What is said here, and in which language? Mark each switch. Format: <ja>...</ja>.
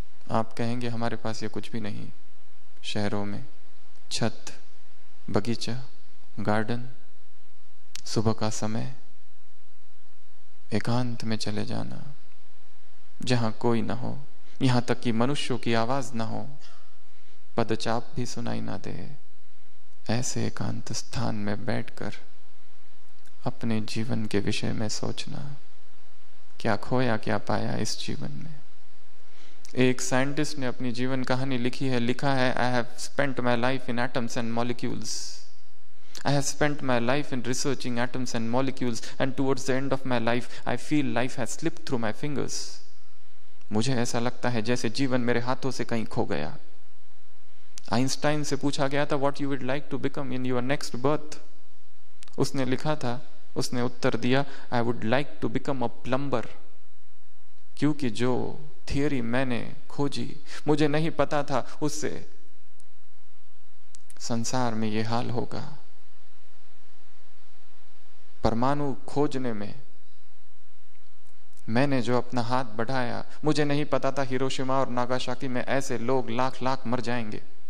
<hi>आप कहेंगे हमारे पास ये कुछ भी नहीं। शहरों में छत, बगीचा, गार्डन, सुबह का समय, एकांत में चले जाना, जहां कोई ना हो, यहां तक कि मनुष्यों की आवाज ना हो, पदचाप भी सुनाई ना दे, ऐसे एकांत स्थान में बैठकर अपने जीवन के विषय में सोचना, क्या खोया क्या पाया इस जीवन में। एक साइंटिस्ट ने अपनी जीवन कहानी लिखी है, लिखा है,</hi> <en>I have spent my life in atoms and molecules, I have spent my life in researching atoms and molecules, and towards the end of my life, I feel life has slipped through my fingers.</en> <hi>मुझे ऐसा लगता है जैसे जीवन मेरे हाथों से कहीं खो गया। आइंस्टाइन से पूछा गया था,</hi> <en>What you would like to become in your next birth?</en> <hi>उसने लिखा था, उसने उत्तर दिया,</hi> <en>I would like to become a plumber.</en> <hi>क्योंकि जो थियरी मैंने खोजी, मुझे नहीं पता था उससे संसार में ये हाल होगा। परमाणु खोजने में मैंने जो अपना हाथ बढ़ाया, मुझे नहीं पता था हिरोशिमा और नागासाकी में ऐसे लोग लाख लाख मर जाएंगे।</hi>